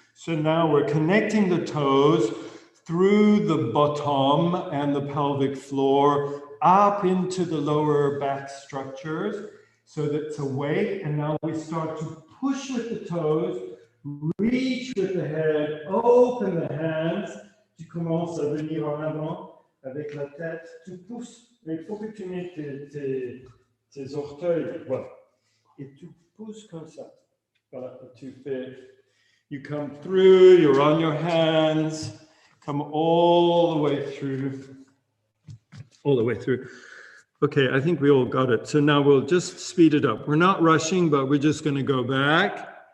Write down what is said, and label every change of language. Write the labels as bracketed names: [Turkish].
[English] So now we're connecting the toes through the bottom and the pelvic floor up into the lower back structures so that it's awake. And now we start to push with the toes, reach with the head, open the hands. [French] Tu commences à venir en avant avec la tête. Tu pousses, mais il faut que tu mettes tes orteils, voilà. Et tu pousses comme ça. Voilà, tu fais, [English] you come through, you're on your hands, come all the way through. Okay, I think we all got it. So now we'll just speed it up. We're not rushing, but we're just going to go back.